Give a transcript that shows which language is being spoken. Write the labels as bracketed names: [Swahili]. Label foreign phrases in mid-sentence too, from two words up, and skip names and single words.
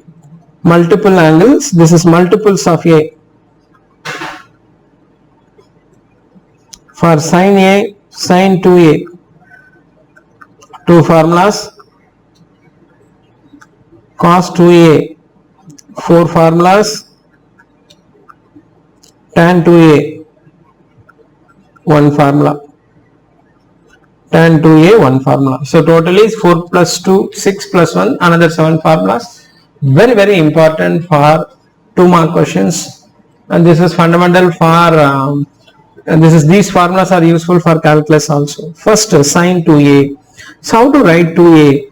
[English] Multiple angles. This is multiples of A. For sin A, sin 2A. 2 formulas. Cos 2A. 4 formulas. Tan 2A. 1 formula. Tan 2A, 1 formula. So total is 4 plus 2, 6 plus 1, another 7 formulas. Very, very important for 2 mark questions. And this is fundamental for, these formulas are useful for calculus also. First, sin 2A. So how to write 2A?